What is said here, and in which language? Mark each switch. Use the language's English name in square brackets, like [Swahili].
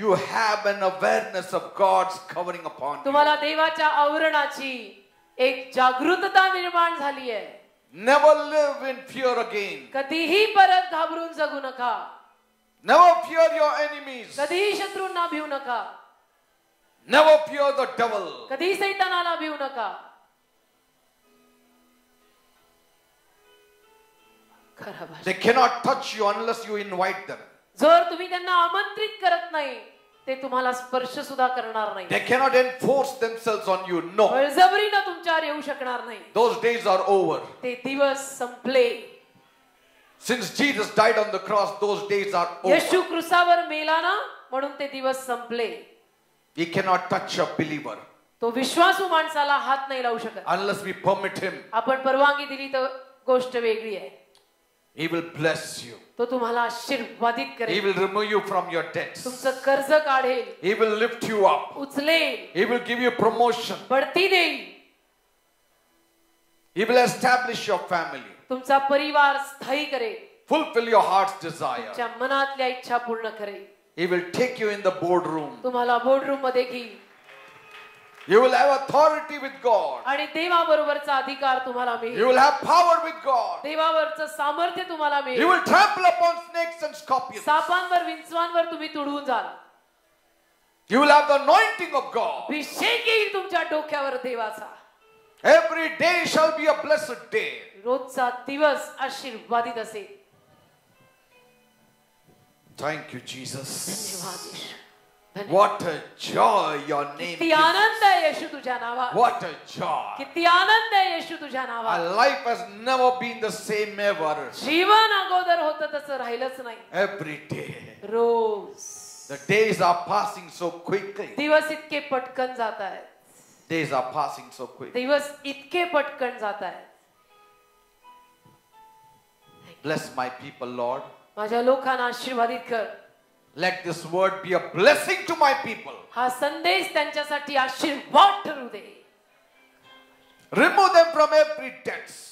[English] you have an awareness of God's covering upon you. [Marathi] तुम्हाला देवाच्या आवरणाची एक जागृतता निर्माण झाली आहे. [English] Never live in fear again. [Marathi] कधीही परत घाबरून जगू नका. [English] Never fear your enemies. [Marathi] कधीही शत्रूंना भिवू नका. [English] Never fear the devil. [Marathi] कधी सैतानाला भिवू नका. [English] They cannot touch you unless you invite them. [Marathi] जर तुम्ही त्यांना आमंत्रित करत नाही ते तुम्हाला स्पर्श सुद्धा करणार नाही. [English] They cannot enforce themselves on you. No. [Marathi] बळजबरीनं तुमच्यावर येऊ शकणार नाही. [English] Those days are over. [Marathi] ते दिवस संपले. [English] Since Jesus died on the cross, those days are over. [Marathi] येशू क्रूसावर मेला ना म्हणून ते दिवस संपले. [English] He cannot touch a believer [Marathi] तो विश्वासू माणसाला हात नाही लावू शकत. [English] unless we permit him. [Marathi] आपण परवानगी दिली तर गोष्ट वेगळी आहे. [English] He will bless you. [Marathi] तो तुम्हाला आशीर्वादित [English] He [Marathi] करेल. [English] will remove you from your debts. [Marathi] तुमचं कर्ज काढेल. [English] He will lift you up. [Marathi] उचलेल. [English] He will give you promotion. [Marathi] बढती देईल. [English] He will establish your family. [Marathi] तुमचा परिवार स्थायी करेल. [English] Fulfill your heart's desire. [Marathi] तुमच्या मनातल्या इच्छा पूर्ण करेल. [English] He will take you in the boardroom. [Marathi] तुम्हाला बोर्डरूम मध्ये घेईल. [English] You will have authority with God. [Marathi] आणि देवाबरोबरचा अधिकार तुम्हाला [English] You [Marathi] मिळेल. [English] will have power with God. [Marathi] देवावरचं सामर्थ्य तुम्हाला [English] You [Marathi] मिळेल. [English] will trample upon snakes and scorpions. [Marathi] सापांवर विंचवांवर तुम्ही तुडवून जाल. [English] You will have the anointing of God. [Marathi] अभिषेक येईल तुमच्या डोक्यावर देवाचा. [English] Every day shall be a blessed day. [Marathi] रोजचा दिवस आशीर्वादित असेल. [English] Thank you, Jesus. [Marathi] धन्यवाद येशू. [English] What a joy your name [Marathi] किती [English] gives. [Marathi] आनंद आहे येशू तुझ्या नावात. [English] What a joy. [Marathi] किती आनंद आहे येशू तुझ्या [English] Our [Marathi] नावात. [English] life has never been the same ever. [Marathi] जीवन अगोदर होतं तसं राहिलंच नाही. [English] Every day. [Marathi] Rose [English] The days are passing so quickly. [Marathi] दिवस इतके पटकन जात आहेत. [English] Days are passing so quick. [Marathi] दिवस इतके पटकन जात आहेत. [English] Bless my people, Lord. [Marathi] माझ्या लोकांना आशीर्वादित कर. [English] Let this word be a blessing to my people. [Marathi] हा संदेश त्यांच्यासाठी आशीर्वाद ठरू दे. [English] Remove them from every debts,